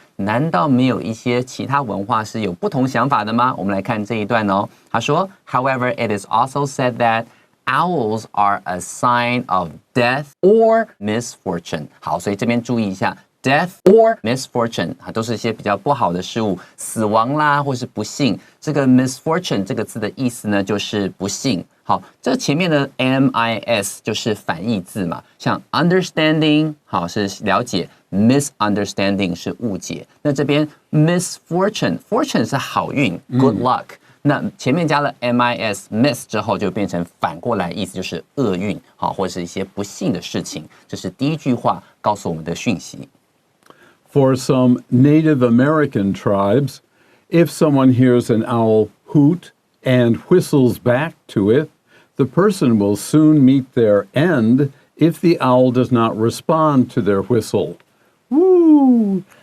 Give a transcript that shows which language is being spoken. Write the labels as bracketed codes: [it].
[zh] 难道没有一些其他文化是有不同想法的吗？我们来看这一段哦。他说 [en] ，However, it is also said that owls are a sign of death or misfortune。 [zh] 好，所以这边注意一下。 [en] Death or misfortune [zh] 都是一些比较不好的事物，死亡啦，或是不幸。这个 misfortune 这个字的意思呢，就是不幸。好，这前面的 mis 就是反义字嘛，像 understanding 好是了解 ，misunderstanding 是误解。那这边 misfortune 是好运 ， [en] good luck。 [zh] 那前面加了 miss 之后，就变成反过来，意思就是厄运，好，或是一些不幸的事情。这是第一句话告诉我们的讯息。 [en] For some Native American tribes, if someone hears an owl hoot and whistles back to it, the person will soon meet their end if the owl does not respond to their whistle. Woo!